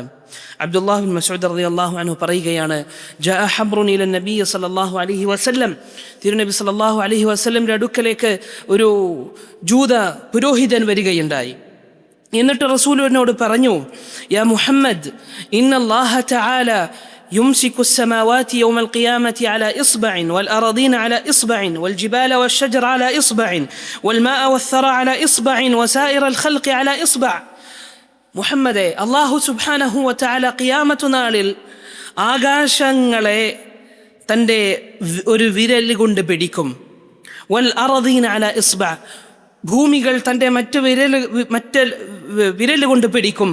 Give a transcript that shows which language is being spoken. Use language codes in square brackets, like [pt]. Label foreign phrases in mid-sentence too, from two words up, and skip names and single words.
[ml] അബ്ദുല്ലാഹ് ബിൻ മസ്ഊദ് [ar] رضي الله عنه [ml] പറയുകയാണ്, [ar] جاء حبر إلى النبي صلى الله عليه وسلم, [ml] തിരുനബി [ar] صلى الله عليه وسلم [ml] അടുക്കലേക്ക് ഒരു ജൂത പുരോഹിതൻ വരികയുണ്ടായി. എന്നിട്ട് റസൂലിനോട് പറഞ്ഞു, [ar] يا محمد إن الله تعالى يمسك السماوات يوم القيامة على إصبع والأراضين على إصبع والجبال والشجر على إصبع والماء والثرى على إصبع وسائر الخلق على إصبع. [ml] മുഹമ്മദേ, അല്ലാഹു [ar] سبحانه وتعالى [ml] ഖിയാമത്ത് നാളിൽ ആകാശങ്ങളെ തൻ്റെ ഒരു വിരൽ കൊണ്ട് പിടിക്കും. [ar] والأراضين على إصبع, [ml] ഭൂമികൾ തൻ്റെ മറ്റ് വിരൽ കൊണ്ട് പിടിക്കും.